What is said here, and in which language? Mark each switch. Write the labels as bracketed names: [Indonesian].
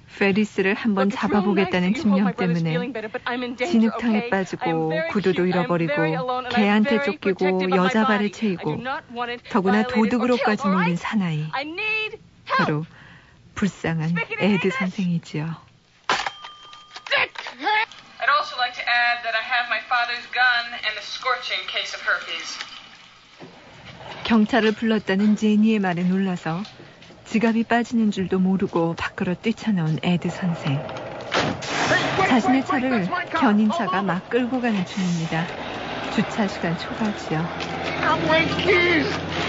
[Korean] 페리스를 한번 잡아보겠다는 집념 때문에 진흙탕에 빠지고 구두도 잃어버리고 개한테 쫓기고 여자 발에 채이고 더구나 도둑으로까지 몰린 사나이. 바로 불쌍한 에드 선생이지요. [English] I'd also like to add that I have my father's gun and the scorching case of herpes. [Korean] 경찰을 불렀다는 제니의 말에 놀라서 지갑이 빠지는 줄도 모르고 밖으로 뛰쳐나온 에드 선생. 자신의 차를 견인차가 막 끌고 가는 중입니다. 주차 시간 초과지요. [English] I'm waiting keys.